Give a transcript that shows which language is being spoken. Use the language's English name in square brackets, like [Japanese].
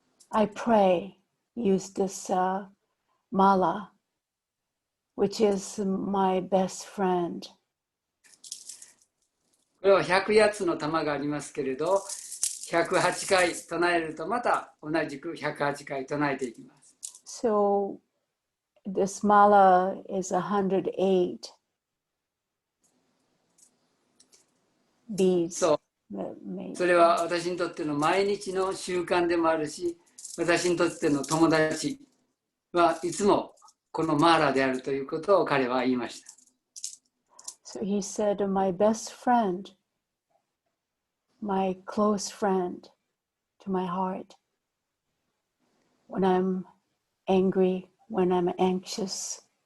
[English] I pray, use this mala, which is my best friend. [Japanese] これは108つの玉がありますけれど、108回唱えるとまた同じく108回唱えていきます。 [English] So this mala is 108 beads. [Japanese] そう。それは私にとっての毎日の習慣でもあるし、私にとっての友達はいつもこのマーラであるということを彼は言いました。 [English] So he said, my best friend, my close friend to my heart, when I'm angry, when I'm anxious.